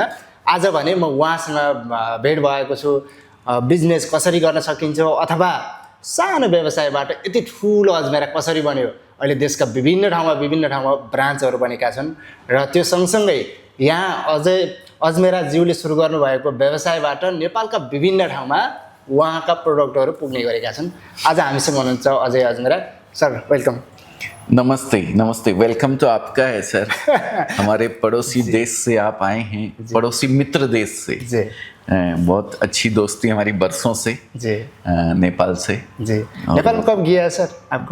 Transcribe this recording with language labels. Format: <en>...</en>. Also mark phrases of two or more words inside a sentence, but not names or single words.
<ne>आज भने म उहाँसँग भेट भएको छु। बिजनेस कसरी गर्न सकिन्छ अथवा सानो व्यवसायबाट यति ठुलो अजमेरा कसरी बन्यो, अहिले देशका विभिन्न ठाउँमा ब्रान्चहरू बनेका छन् र त्यो सँगसँगै यहाँ अझै अजमेरा ज्यूले सुरु गर्नुभएको व्यवसायबाट नेपालका विभिन्न ठाउँमा उहाँका प्रोडक्टहरू पुग्ने गरेका छन्। आज हामीसँग हुनुहुन्छ अजय अजमेरा सर, वेलकम।</ne> <hi>नमस्ते नमस्ते, वेलकम तो आपका है सर। हमारे पड़ोसी देश से आप आए हैं, पड़ोसी मित्र देश से जी। बहुत अच्छी दोस्ती हमारी बरसों से जी नेपाल से। जी। नेपाल में कब गया है सर आपको?</hi>